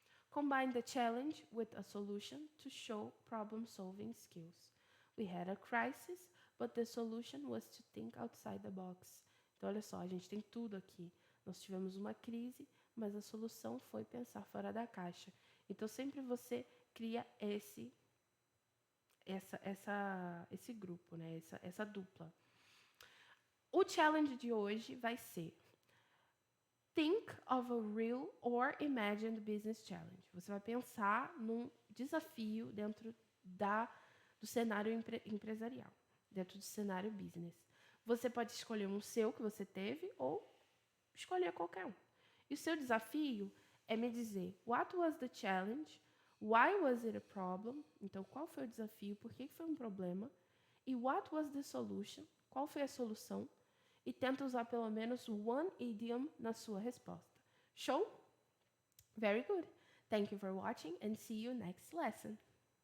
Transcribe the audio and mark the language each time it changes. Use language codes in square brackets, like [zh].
[en] Combine the challenge with a solution to show problem-solving skills. We had a crisis, but the solution was to think outside the box. [pt] Então, olha só, a gente tem tudo aqui. Nós tivemos uma crise, mas a solução foi pensar fora da caixa. Então, sempre você cria esse grupo, né? essa dupla. O challenge de hoje vai ser [en] Think of a real or imagined business challenge. [pt] Você vai pensar num desafio dentro do cenário empresarial, dentro do cenário business. Você pode escolher um seu que você teve ou escolher qualquer um. E o seu desafio é me dizer [en] what was the challenge, why was it a problem, [pt] então qual foi o desafio, por que foi um problema, e [en] what was the solution, [pt] qual foi a solução, e tenta usar pelo menos [en] one idiom [pt] na sua resposta. [en] Show? Very good. Thank you for watching and see you next lesson.